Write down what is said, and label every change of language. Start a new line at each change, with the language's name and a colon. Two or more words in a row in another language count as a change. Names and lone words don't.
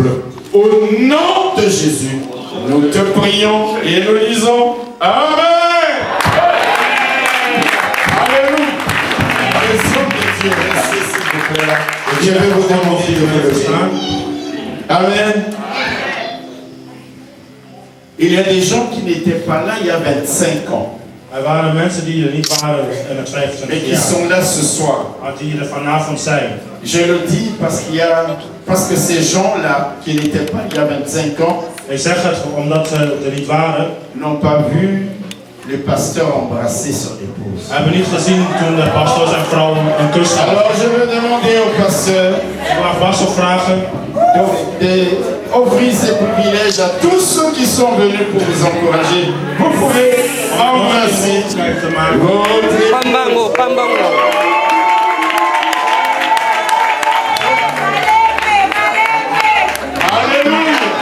French: Au nom de Jésus, nous te prions et nous disons Amen. Alléluia. Dieu, restez s'il vous plaît là. Je vais vous demander de vous lever. Amen. Il y a des gens qui n'étaient pas là il y a 25 ans.
Dutch: Er waren mensen die er niet waren in het 25
French: et qui
Dutch: jaar.
French: sont là ce soir.
Dutch: Die er vanavond zijn.
French: Je le dis parce que ces gens-là qui n'étaient pas il y a 25 ans,
Dutch: ik zeg het omdat ze er niet waren,
French: n'ont pas vu le pasteur embrasser son épouse.
Dutch: Hebben niet gezien toen de pastor zijn vrouw een kus gaf.
French: Alors je veux demander au pasteur,
Dutch: ik mag pastor vragen,
French: offrir ces privilèges à tous ceux qui sont venus pour vous encourager. Vous pouvez embrasser votre Pambango, Pambango. Alléluia.